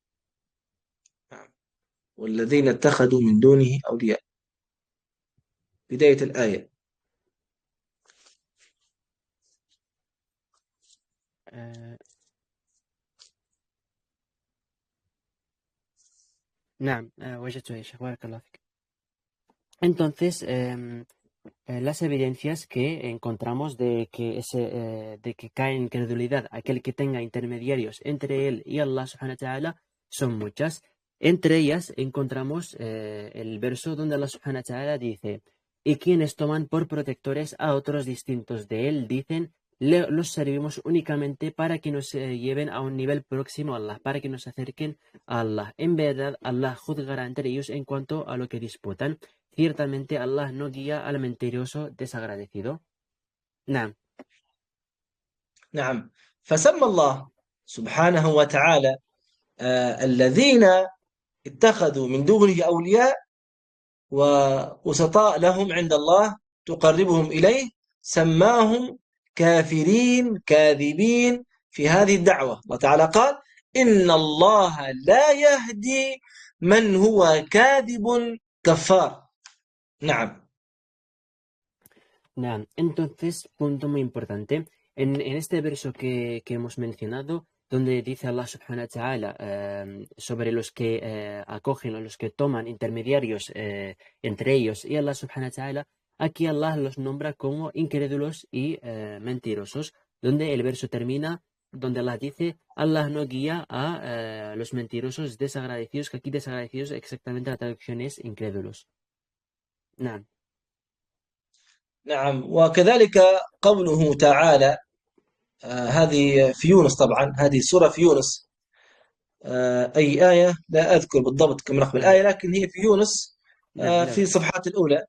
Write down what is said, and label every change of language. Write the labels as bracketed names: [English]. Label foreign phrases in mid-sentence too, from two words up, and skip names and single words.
[Arabic] والذين اتخذوا من دونه أولياء، بداية الآية. نعم، وجدتها يا شيخ، بارك الله فيك. [Spanish] Entonces, las evidencias que encontramos de que cae en credulidad aquel que tenga intermediarios entre él y [Arabic] الله سبحانه وتعالى [Spanish] son muchas. Entre ellas encontramos el verso donde [Arabic] الله سبحانه وتعالى [Spanish] dice: y quienes toman por protectores a otros distintos de él dicen: los servimos únicamente para que nos lleven a un nivel próximo a Allah, para que nos acerquen a Allah. En verdad, Allah juzgará entre ellos en cuanto a lo que disputan. Ciertamente Allah no guía al mentiroso desagradecido. [Arabic] نعم. نعم، فسمى الله سبحانه وتعالى الذين اتخذوا من دونه أولياء ووسطاء لهم عند الله تقربهم إليه، سماهم كافرين كاذبين في هذه الدعوة. الله تعالى قال: إن الله لا يهدي من هو كاذب كفار. نعم. نعم. [Spanish] Entonces, punto muy importante. En este verso que hemos mencionado, donde dice [Arabic] الله سبحانه وتعالى [Spanish] sobre los que acogen o los que toman intermediarios entre ellos y [Arabic] الله سبحانه وتعالى, [Spanish] aquí Allah los nombra como incrédulos y mentirosos, donde el verso termina, donde Allah dice: Allah no guía a los mentirosos desagradecidos, que aquí desagradecidos exactamente la traducción es incrédulos. [Arabic] نعم. نعم، وكذلك قوله تعالى، هذه في يونس، طبعا هذه سورة في يونس. أي آية لا أذكر بالضبط كم رقم الآية، لكن هي في يونس في الصفحات الأولى.